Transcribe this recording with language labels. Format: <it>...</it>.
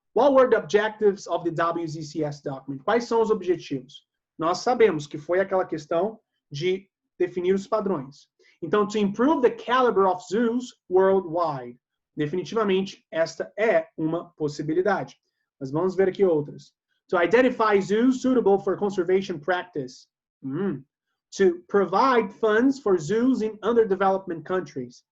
<en>What were the objectives of the WZCS document?</en> <pt>Quais são os objetivos? Nós sabemos que foi aquela questão de definir os padrões. Então,</pt> <en>to improve the caliber of zoos worldwide.</en> <pt>Definitivamente, esta é uma possibilidade. Mas vamos ver aqui outras.</pt> <en>To identify zoos suitable for conservation practice. To provide funds for zoos in underdeveloped countries.</en>